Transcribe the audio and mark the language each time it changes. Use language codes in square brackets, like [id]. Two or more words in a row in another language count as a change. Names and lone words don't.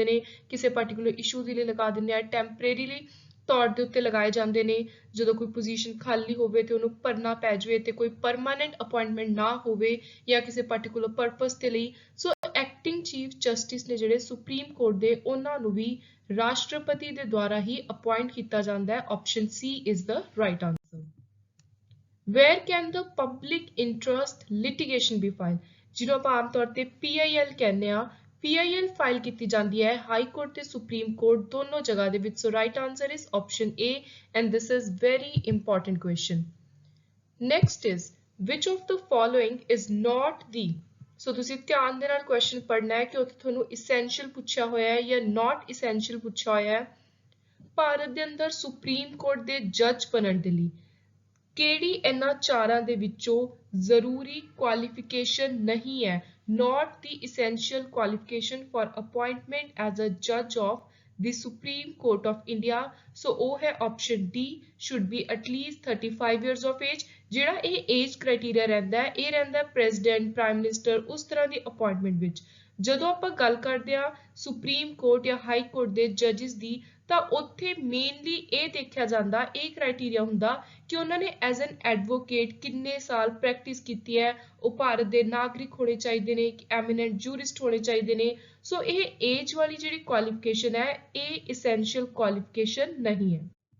[pa] ਨੇ ਕਿਸੇ [en] particular issue [pa] ਦੇ ਲਈ ਲਗਾ ਦਿੰਦੇ ਆ ਟੈਂਪਰੇਰੀਲੀ ਤੌਰ ਦੇ ਉੱਤੇ ਲਗਾਏ ਜਾਂਦੇ ਨੇ ਜਦੋਂ ਕੋਈ ਪੋਜੀਸ਼ਨ ਖਾਲੀ ਹੋਵੇ ਤੇ ਉਹਨੂੰ ਭਰਨਾ ਪੈ ਜਾਵੇ ਤੇ ਕੋਈ [en] permanent appointment [pa] ਨਾ ਹੋਵੇ ਜਾਂ ਕਿਸੇ [en] particular purpose [pa] ਦੇ ਲਈ [en] so acting chief justice [pa] ਨੇ ਜਿਹੜੇ ਸੁਪਰੀਮ ਕੋਰਟ ਦੇ ਉਹਨਾਂ ਨੂੰ ਵੀ ਰਾਸ਼ਟਰਪਤੀ ਦੇ ਦੁਆਰਾ ਹੀ ਅਪਾਇੰਟ ਕੀਤਾ ਜਾਂਦਾ ਹੈ [en] option C is the right answer Where can the public interest litigation be filed? [pa] ਜਿਹਨੂੰ ਆਪਾਂ ਆਮ ਤੌਰ ਤੇ PIL ਕਹਿੰਦੇ ਆ PIL ਫਾਈਲ ਕੀਤੀ ਜਾਂਦੀ ਹੈ ਹਾਈ ਕੋਰਟ ਤੇ ਸੁਪਰੀਮ ਕੋਰਟ ਦੋਨੋਂ ਜਗ੍ਹਾ ਦੇ ਵਿੱਚ [en] so right answer is option A and this is very important question. Next is which of the following is not the [pa] ਸੋ ਤੁਸੀਂ ਧਿਆਨ ਦੇ ਨਾਲ ਕੁਐਸਚਨ ਪੜ੍ਹਨਾ ਹੈ ਕਿ ਉੱਥੇ ਤੁਹਾਨੂੰ essential ਪੁੱਛਿਆ ਹੋਇਆ ਹੈ ਜਾਂ [en] not essential [pa] ਪੁੱਛਿਆ ਹੋਇਆ ਹੈ ਭਾਰਤ ਦੇ ਅੰਦਰ ਸੁਪਰੀਮ ਕੋਰਟ ਦੇ ਜੱਜ ਬਣਨ ਦੇ ਲਈ ਕਿਹੜੀ ਇਹਨਾਂ ਚਾਰਾਂ ਦੇ ਵਿੱਚੋਂ ਜ਼ਰੂਰੀ ਕੁਆਲੀਫਿਕੇਸ਼ਨ ਨਹੀਂ ਹੈ [en] not the essential qualification for appointment as a judge of the Supreme Court of India so [pa] ਉਹ ਹੈ [en] option D should be at least 35 years of age [pa] ਜਿਹੜਾ ਇਹ [en] age criteria [pa] ਰਹਿੰਦਾ ਹੈ ਇਹ ਰਹਿੰਦਾ ਪ੍ਰੈਜ਼ੀਡੈਂਟ [en] prime minister [pa] ਉਸ ਤਰ੍ਹਾਂ ਦੀ ਅਪਾਇੰਟਮੈਂਟ ਵਿੱਚ ਜਦੋਂ ਆਪਾਂ ਗੱਲ ਕਰਦੇ ਆ ਸੁਪਰੀਮ ਕੋਰਟ ਜਾਂ ਹਾਈ ਕੋਰਟ ਦੇ ਜੱਜਿਸ ਦੀ ਤਾਂ ਉੱਥੇ ਮੇਨਲੀ ਇਹ ਦੇਖਿਆ ਜਾਂਦਾ ਇਹ ਕ੍ਰਾਈਟੇਰੀਆ ਹੁੰਦਾ ਕਿ ਉਹਨਾਂ ਨੇ [en] as an advocate [pa] ਕਿੰਨੇ ਸਾਲ ਪ੍ਰੈਕਟਿਸ ਕੀਤੀ ਹੈ ਉਹ ਭਾਰਤ ਦੇ ਨਾਗਰਿਕ ਹੋਣੇ ਚਾਹੀਦੇ ਨੇ [en] eminent jurist [pa] ਹੋਣੇ ਚਾਹੀਦੇ ਨੇ ਸੋ ਇਹ ਏਜ ਵਾਲੀ ਜਿਹੜੀ ਕੁਆਲੀਫਿਕੇਸ਼ਨ ਹੈ ਇਹ essential ਕੁਆਲੀਫਿਕੇਸ਼ਨ ਨਹੀਂ ਹੈ